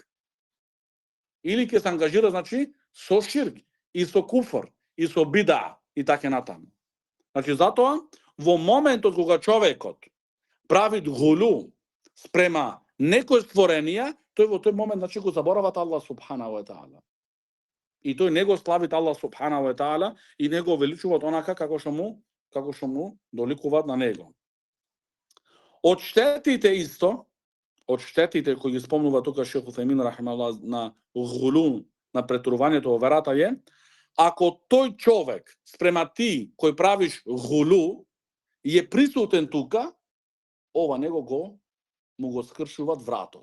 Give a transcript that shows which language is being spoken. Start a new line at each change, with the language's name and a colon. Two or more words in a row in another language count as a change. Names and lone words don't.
Macedonian: Или ќе се ангажира, значи, со ширк, и со куфр, и со бида, и така натаму. Значи, затоа, во моментот кога човекот прави гулу спрема некој створенија, тој во тој момент, значи, го заборават
Arabic: الله سبحانه وتعالى.
Macedonian: И тој не го славит
Arabic: الله سبحانه وتعالى
Macedonian: и не го величуваат онака како што му доликуваат на него. Од штетите исто, од штетите кои ги спомнува тука шейх Уфемин рахимахуллах на гулу, на претерувањето во верата е, ако тој човек спрема ти кој правиш гулу е присутен тука, ова него му го скршуваат вратот.